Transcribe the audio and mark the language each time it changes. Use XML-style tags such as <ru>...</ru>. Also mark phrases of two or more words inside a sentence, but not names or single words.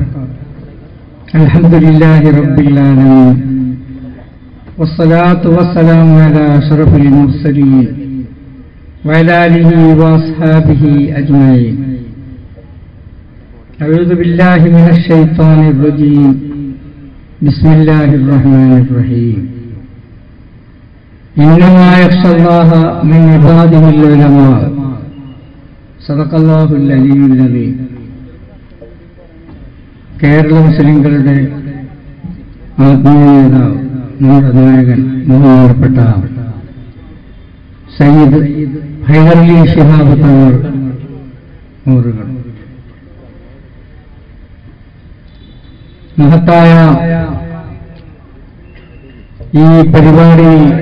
<ar>الحمد لله رب العالمين والصلاة والسلام على أشرف المرسلين وعلى آله وأصحابه أجمعين. أعوذ بالله من الشيطان الرجيم. بسم الله الرحمن الرحيم. إنما يخشى الله من عباده العلماء. صدق الله العلي العليم.</ar> <ml>കേരള മുസ്ലിംകളുടെ ആത്മീയ നേതാവ്, നമ്മുടെ നായകൻ, ബഹുമാനപ്പെട്ട സയ്യിദ് ഹൈദരലി ശിഹാബ് തങ്ങൾ അവറുകൾ മഹത്തായ ഈ പരിപാടിയിൽ</ml>